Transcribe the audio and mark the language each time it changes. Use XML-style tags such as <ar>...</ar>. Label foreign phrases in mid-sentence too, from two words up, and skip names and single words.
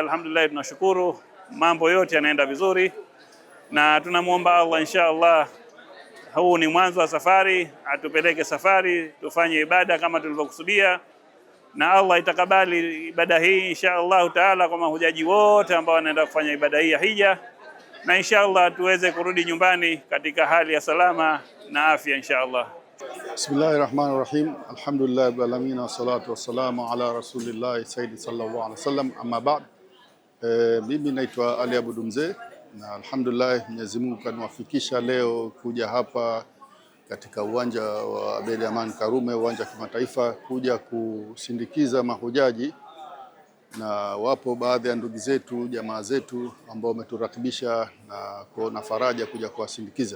<sw>Alhamdulillah, tunashukuru, mambo yote yanaenda vizuri, na tunamuomba Allah inshallah, huu ni mwanzo wa safari, atupeleke safari tufanye ibada kama tulivyokusudia, na Allah itakabali ibada hii</sw> <ar>إن شاء الله تعالى</ar> <sw>kwa mahujaji wote ambao wanaenda kufanya ibada hii ya hija, na inshallah tuweze kurudi nyumbani katika hali ya salama na afya inshallah.</sw> <ar>بسم الله الرحمن الرحيم. الحمد لله رب العالمين، والصلاة والسلام على رسول الله سيدي صلى الله عليه وسلم، أما بعد.</ar> <sw>Mimi naitwa Ali Abudu Mzee, na alhamdulillah Mwenyezi Mungu kaniwafikisha leo kuja hapa katika uwanja wa Abeid Aman Karume, uwanja wa kimataifa, kuja kusindikiza mahujaji. Na wapo baadhi ya ndugu zetu, jamaa zetu ambao wameturakibisha na kuona faraja kuja kuwasindikiza.</sw>